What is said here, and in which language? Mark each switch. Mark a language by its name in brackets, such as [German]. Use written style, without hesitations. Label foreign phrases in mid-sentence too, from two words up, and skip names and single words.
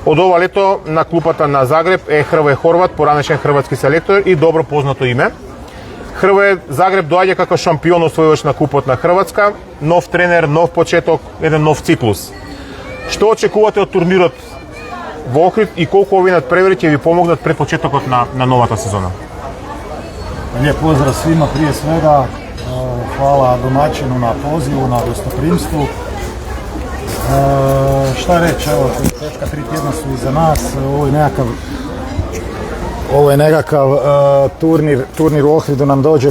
[Macedonian] Од ова лето на клупата на Загреб е Hrvoje Horvat, поранешен хрватски селектор и добро познато име. Hrvoje Загреб доаѓа како шампион освојувач на купот на Хрватска, нов тренер, нов почеток, еден нов циклус. Што очекувате од турнирот во Охрид и колку овие надпревари ќе ви помогнат пред почетокот на новата сезона? [Croatian] Lijep pozdrav svima prije svega, hvala domaćinu na pozivu, na gostoprimstvu. Šta reći, evo, teška 3 tjedna su iza nas, ovo je nekakav turnir u Ohridu nam dođe